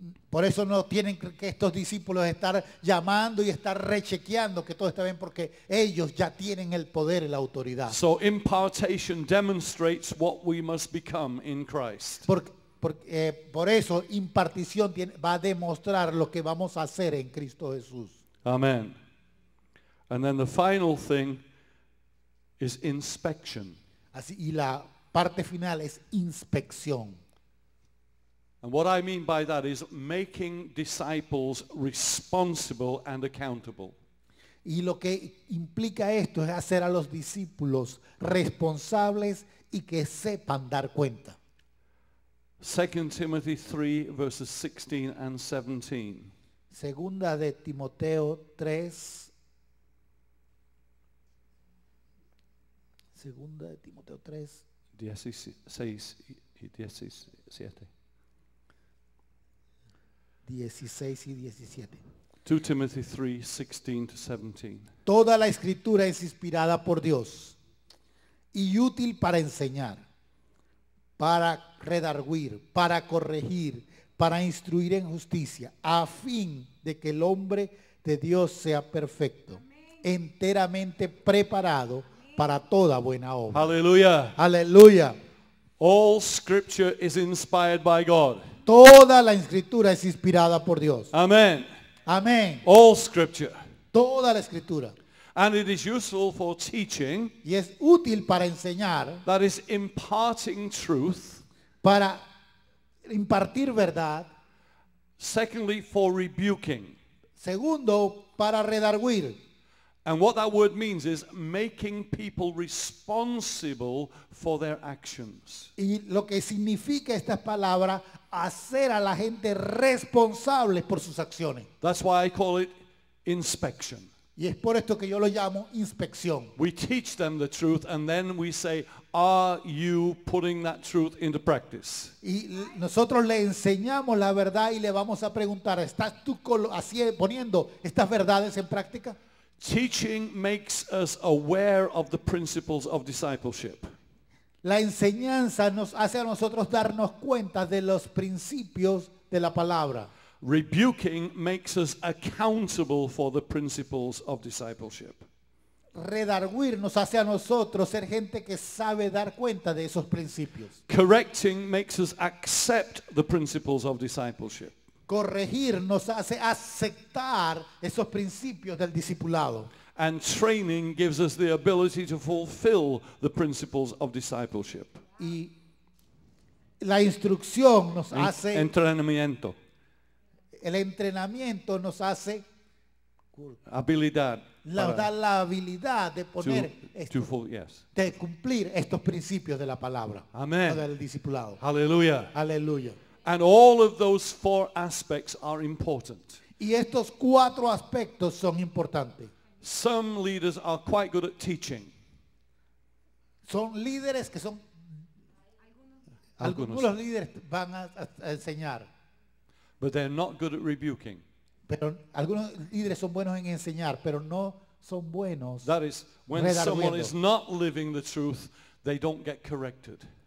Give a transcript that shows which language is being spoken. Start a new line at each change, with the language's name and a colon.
Spanish: Por eso no tienen que estos discípulos estar llamando y estar rechequeando que todo está bien, porque ellos ya tienen el poder y la autoridad.
English: So impartation demonstrates what we must become in Christ.
Spanish: Por eso impartición va a demostrar lo que vamos a hacer en Cristo Jesús. Amen.
English: And then the final thing is inspection.
Spanish: Así, y la parte final es inspección.
English: And what I mean by that is making disciples responsible and accountable.
Spanish: Y lo que implica esto es hacer a los discípulos responsables y que sepan dar cuenta.
English: 2 Timothy 3 verses 16 and 17.
Spanish: Segunda de Timoteo 3. Segunda de Timoteo 3. 16 y 17. 16 y 17.
English: 2 Timothy 3, 16 to 17.
Spanish: Toda la escritura es inspirada por Dios y útil para enseñar, para redarguir, para corregir, para instruir en justicia, a fin de que el hombre de Dios sea perfecto, enteramente preparado para toda buena obra.
English: Hallelujah.
Spanish: Aleluya.
English: All scripture is inspired by God.
Spanish: Toda la escritura es inspirada por Dios. Amen. Amén.
English: All scripture.
Spanish: Toda la escritura.
English: And it is useful for teaching,
Spanish: Y es útil para enseñar,
English: that is imparting truth.
Spanish: para impartir verdad.
English: Secondly, for rebuking.
Spanish: Segundo, para redarguir.
English: And what that word means is making people responsible for their actions.
Spanish: Y lo que significa esta palabra, hacer a la gente responsable por sus acciones.
English: That's why I call it inspection.
Spanish: Y es por esto que yo lo llamo inspección.
English: We teach them the truth and then we say, are you putting that truth into practice?
Spanish: Y nosotros le enseñamos la verdad y le vamos a preguntar, ¿estás tú así poniendo estas verdades en práctica?
English: Teaching makes us aware of the principles of discipleship.
Spanish: La enseñanza nos hace a nosotros darnos cuenta de los principios de la palabra.
English: Rebuking makes us accountable for the principles of discipleship.
Spanish: Redarguir nos hace a nosotros ser gente que sabe dar cuenta de esos principios.
English: Correcting makes us accept the principles of discipleship.
Spanish: Corregir nos hace aceptar esos principios del discipulado.
English: And training gives us the ability to fulfill the principles of discipleship.
Spanish: Y la instrucción nos hace, Entrenamiento. el entrenamiento nos hace, Habilidad. nos da la habilidad de poner,
English: Yes.
Spanish: de cumplir estos principios de la palabra. Amen. O del discipulado.
English: Hallelujah.
Spanish: Aleluya.
English: And all of those four aspects are important.
Spanish: Y estos cuatro aspectos son importantes.
English: Some leaders are quite good at teaching.
Spanish: Son líderes que son, algunos líderes van a enseñar,
English: But they're not good at rebuking.
Spanish: pero algunos líderes son buenos en enseñar, pero no son buenos.
English: That is, when
Spanish: redarguyendo.
English: someone is not living the truth, they don't get corrected.